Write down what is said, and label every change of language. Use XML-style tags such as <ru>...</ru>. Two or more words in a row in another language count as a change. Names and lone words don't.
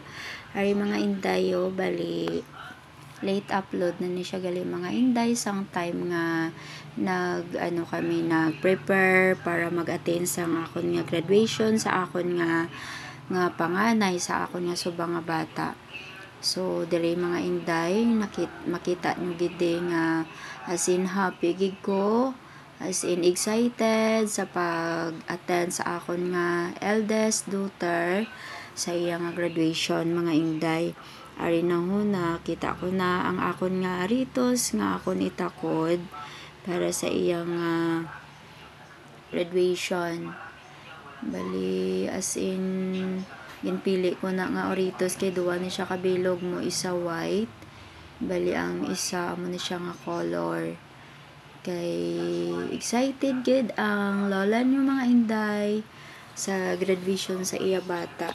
<hil>Ari mga inday yo, bali</hil> <en>late upload</en> <hil>na ni siya gali mga inday sang time nga kami nag-prepare para mag-attend sa akon nga graduation sa akon nga panganay sa akon nga subang nga bata. So diri mga inday makita nyo gid nga</hil> <en>as in</en> <hil>happy gid ko,</hil> <en>as in excited</en> <hil>sa pag-attend sa akon nga</hil> <en>eldest daughter</en> <hil>sa iya nga graduation mga inday. Ari na huna kita ko na ang akon nga aritos nga akon itakod para sa iya nga graduation. Bali</hil> <en>as in</en> <hil>ginpili ko na nga oritos kay duwa ni siya kabilog mo, isa white, bali ang isa mo ni siya nga color. Kay excited gid ang lola niyo mga inday sa graduation sa iya bata.</hil>